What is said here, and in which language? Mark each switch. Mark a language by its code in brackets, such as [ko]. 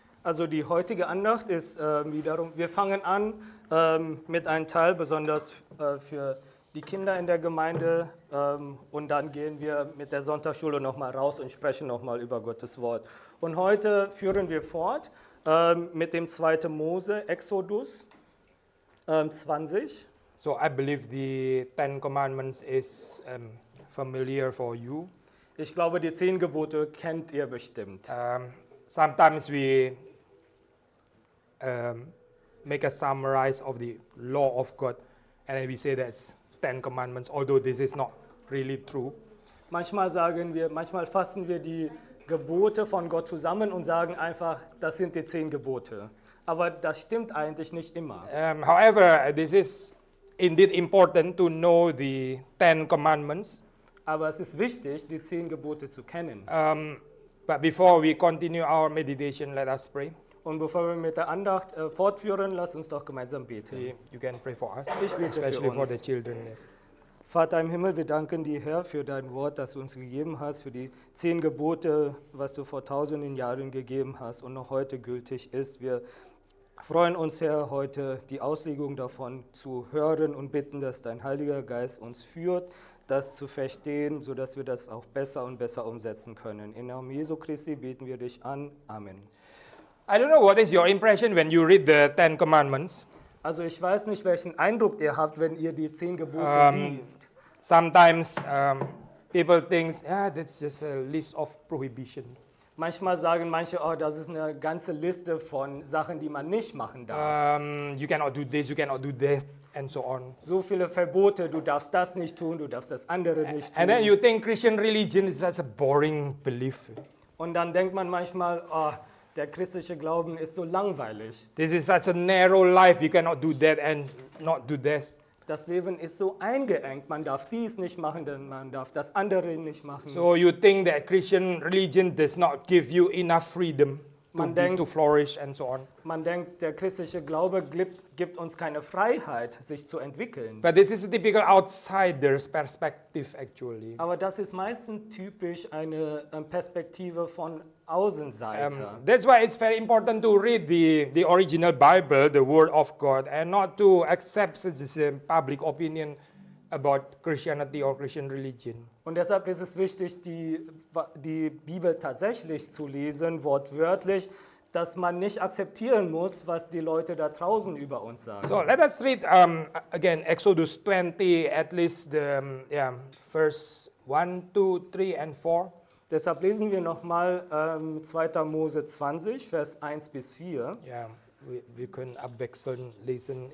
[de] Also die heutige Andacht ist wiederum, wir fangen an mit einem Teil besonders für die Kinder in der Gemeinde und dann gehen wir mit der Sonntagsschule nochmal raus und sprechen nochmal über Gottes Wort. Und heute führen wir fort mit dem 2. Mose, Exodus 20. [en] So I believe the 10 Commandments is familiar for you. [de] Ich glaube, die 10 Gebote kennt ihr bestimmt. [en] Sometimes we make a summarize of the law of God, and then we say that's 10 Commandments, although this is not really true. [de] Manchmal fassen wir die Gebote von Gott zusammen und sagen einfach, das sind die 10 Gebote. Aber das stimmt eigentlich nicht immer. [en] However, this is indeed important to know the 10 Commandments. [de] Aber es ist wichtig, die 10 Gebote zu kennen. [en] But before we continue our meditation, let us pray. [de] Und bevor wir mit der Andacht fortführen, lasst uns doch gemeinsam beten. [en] You can pray for us, [de] Ich bete für [en] especially for [de] uns. [en] the children. [de] Vater im Himmel, wir danken dir, Herr, für dein Wort, das du uns gegeben hast, für die 10 Gebote, was du vor tausenden Jahren gegeben hast und noch heute gültig ist. Wir freuen uns, Herr, heute die Auslegung davon zu hören und bitten, dass dein Heiliger Geist uns führt, das zu verstehen, sodass wir das auch besser und besser umsetzen können. Im Namen Jesu Christi beten wir dich an. Amen. [en] I don't know what is your impression when you read the 10 Commandments. [de] Also ich weiß nicht, welchen Eindruck ihr habt, wenn ihr die 10 Gebote liest. [en] Sometimes people think, yeah, that's just a list of prohibitions. [de] Manchmal sagen manche, oh, das ist eine ganze Liste von Sachen, die man nicht machen darf. [en] You cannot do this, you cannot do that, and so on. [de] So viele Verbote, du darfst das nicht tun, du darfst das andere nicht [en] And then [de] tun. [en] you think Christian religion is such a boring belief. [de] Und dann denkt man manchmal, oh, der christliche Glauben ist so langweilig. [en] This is such a narrow life, you cannot do that and not do this. [de] Das Leben ist so eingeengt, man darf dies nicht machen, denn man darf das andere nicht machen. [en] So you think that Christian religion does not give you enough freedom to flourish and so on. [de] Man denkt, der christliche Glaube gibt uns keine Freiheit, sich zu entwickeln. [en] But this is a typical outsider's perspective actually. [de] Aber das ist meistens typisch eine Perspektive von Außenseiter. [en] That's why it's very important to read the original Bible, the Word of God, and not to accept such a public opinion about Christianity or Christian religion. [de] Und deshalb ist es wichtig, die Bibel tatsächlich zu lesen, wortwörtlich, dass man nicht akzeptieren muss, was die Leute da draußen über uns sagen. [en] So let us read again Exodus 20, at least the verse 1, 2, 3 and 4. [de] Deshalb lesen wir nochmal 2. Mose 20, Vers 1 bis 4. Ja, wir können abwechselnd lesen.